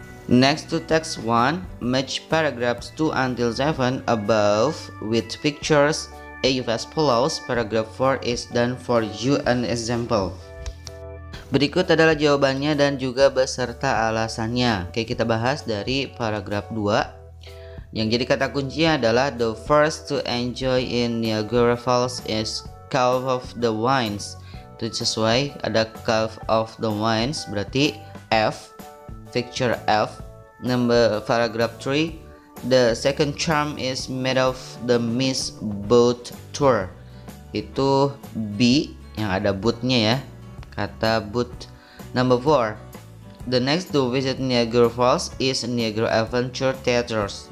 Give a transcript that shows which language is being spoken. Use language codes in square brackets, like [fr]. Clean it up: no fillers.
[en] Next to text 1, match paragraphs 2 until 7 above with pictures as follows. Paragraph 4 is done for you an example. [id] Berikut adalah jawabannya dan juga beserta alasannya. Oke, kita bahas dari paragraf 2. Yang jadi kata kuncinya adalah [en] the first to enjoy in Niagara Falls is Cave of the Winds. [id] Itu sesuai, ada Cave of the Winds berarti F, picture F. [en] Number paragraph 3, the second charm is made of the mist boat tour. [id] Itu B yang ada bootnya ya, kata boot. [en] Number 4, the next to visit Niagara Falls is Niagara Adventure Theaters.